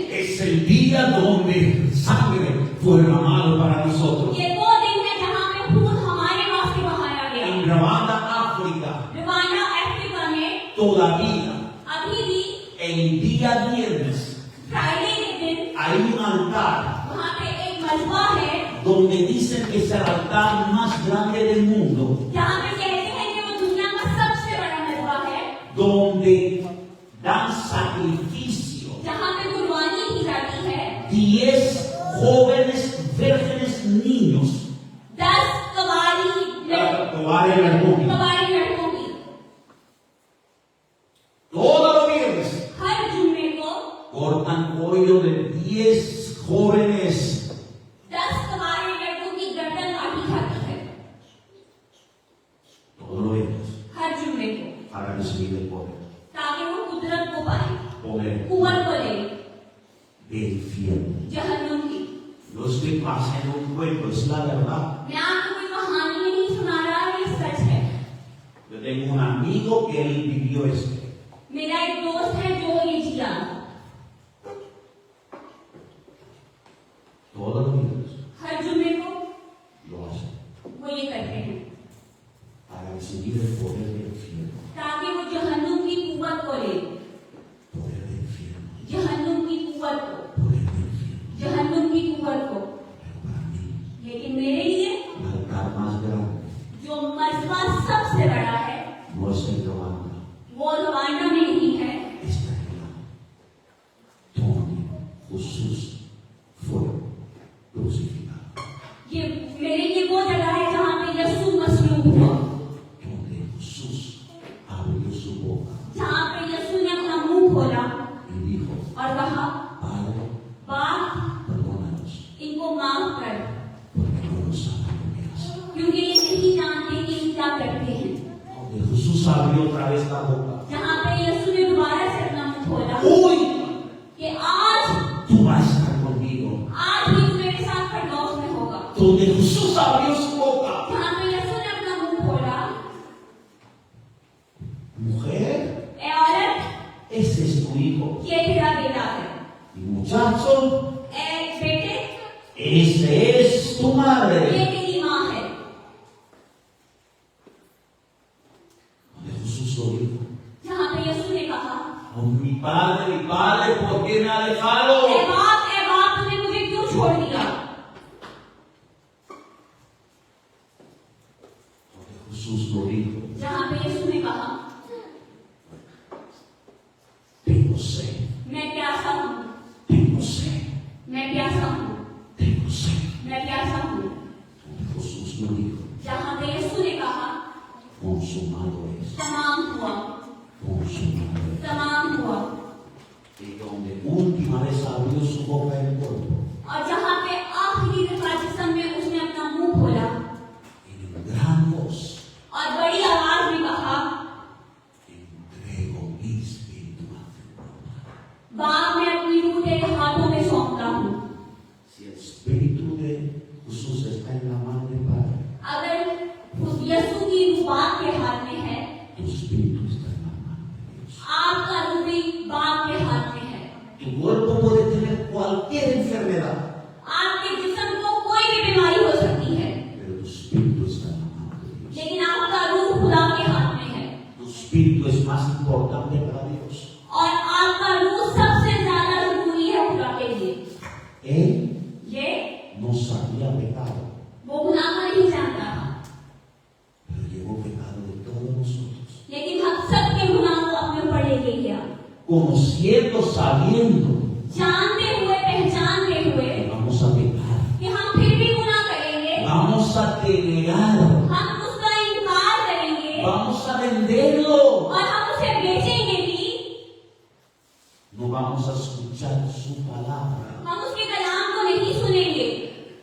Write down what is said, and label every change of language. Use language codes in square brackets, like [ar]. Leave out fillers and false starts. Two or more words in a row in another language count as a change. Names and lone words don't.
[es] Es el día donde sangre fue derramado para nosotros. [hi] ये वो दिन है जहाँ पे खून हमारे वास्ते बहाया गया। [es] En Rwanda, África, [hi] रवांडा अफ्रीका में [es] todavía [hi] अभी भी [es] el día viernes [hi] फ्राइडे के दिन [es] hay un altar [hi] वहाँ पे एक मजबा है [es] donde dicen que es el altar más grande del mundo, [hi] जहाँ पे कहते हैं कि वो दुनिया का सबसे बड़ा मजबा है, [es] donde dan sacrificio [hi] जहाँ पे कुर्बानी की जाती है [es] 10 jóvenes vírgenes niños, [hi] 10 कवारी lड़कों की, लड़कों की। [es] todos los viernes [hi] हर जुम्मे को [es] cortan cuello de 10 jóvenes [hi] 10 कवारी लड़कों की गर्दन काटी जाती है। [es] todos los viernes [hi] हर जुम्मे को [es] para recibir el poder [hi] ताकि वो कुदरत को पाए, कुवत को ले, [es] del infierno. [hi] जहन्नुम की। [es] No estoy pasando un cuento, es la verdad. [hi] मैं आपको कोई कहानी नहीं सुना रहा, ये सच है। [es] Yo tengo un amigo que él vivió esto. [hi] मेरा एक दोस्त है जो ये जिया [es] Todos los viernes [hi] हर जुम्मे को [es] lo hace [hi] वो ये करते हैं [es] para recibir el poder del infierno. [hi] ताकि वो जहन्नुम की कुवत को ले, [es] Poder del infierno. [hi] जहन्नुम की कुवत को, [es] Poder del infierno. [hi] जहन्नुम की कुवत को। [es] Pero para mí, [hi] लेकिन मेरे लिए [es] el altar más grande [hi] जो मजबा सबसे बड़ा है [es] no es el Rwanda, [hi] वो रवांडा में नहीं है, [es] está en la donde Jesús fue crucificado. [hi] ये मेरे लिए वो जगह है जहाँ पे यीशु मसलूब हुआ, [es] Donde Jesús abrió su boca [hi] जहाँ पे यीशु ने अपना मुंह खोला [es] y dijo, [hi] और कहा, [es] Padre, [hi] बाप [es] perdónanos, [hi] इनको माफ कर, [es] porque no lo saben lo que hacen. [hi] क्योंकि ये नहीं जानते कि ये क्या करते हैं। [es] Donde Jesús abrió otra vez la boca. [hi] जहाँ पे यीशु ने दोबारा से अपना मुंह खोला [es] Hoy [hi] कि आज [es] tú vas a estar conmigo. [hi] भी तू मेरे साथ परलोक में होगा। [es] Donde Jesús abrió su boca. [hi] जहाँ पे यीशु ने अपना मुंह खोला, [es] Mujer, [hi] ए औरत, [es] ese es tu hijo. [hi] ये तेरा बेटा है। [es] Y muchacho, [hi] ए बेटे, [es] ese es tu [hi] ये [es] madre. [hi] तेरी माँ है। [es] Donde Jesús lo dijo. [hi] जहाँ पे यीशु ने कहा, [es] Oh, mi padre, ¿por qué me ha dejado? [hi] ए बाप, तूने मुझे क्यों छोड़ दिया? [es] Donde Jesús lo dijo. [hi] जहाँ पे यीशु ने कहा, [es] Tengo sed, [hi] मैं प्यासा हूँ, [es] tengo sed, [hi] मैं प्यासा हूँ, [es] tengo sed. [hi] मैं प्यासा हूँ। [es] Donde Jesús lo dijo. [hi] जहाँ पे यीशु ने कहा, [es] Consumado es. [hi] तमाम हुआ, [es] Consumado es. [hi] तमाम हुआ। [es] Y donde última vez abrió su boca el cuerpo. [hi] और जहाँ पे आखिरी दफा जिस्म में उसने अपना मुंह खोला [es] En gran voz. [hi] और बड़ी आवाज में कहा, [es] Entrego mi espíritu a tu mano. [hi] बाप, मैं अपनी रूह तेरे हाथों में सौंपता हूँ। [es] Si el espíritu de Jesús está en la mano del Padre, [hi] अगर यीशु की रूह बाप के हाथ में है, [es] tu espíritu está en la mano de Dios. [hi] आपका रूह भी बाप के हाथ में है। [es] Tu cuerpo puede tener cualquier enfermedad, [hi] आपके जिस्म को कोई भी बीमारी हो सकती है, [es] pero tu espíritu está en la mano de Dios. [hi] लेकिन आपका रूह खुदा के हाथ में है [es] Tu espíritu es más importante para Dios. [hi] और आपका रूह सबसे ज्यादा जरूरी है खुदा के लिए। [es] Él [hi] ये [es] no sabía pecado, [hi] वो गुनाह नहीं जानता था, [es] pero llevó pecado de todos nosotros. [hi] लेकिन हम सबके गुनाह को अपने ऊपर लेके गया, [es] Conociendo, sabiendo [hi] जानते हुए, पहचानते हुए [es] que vamos a pecar, [hi] कि हम फिर भी गुनाह करेंगे, [es] vamos a negar, [hi] हम उसका इनकार करेंगे [es] vamos a venderlo, [hi] और हम उसे बेचेंगे भी, [es] no vamos a escuchar su palabra. [hi] हम उसके कलाम को नहीं सुनेंगे,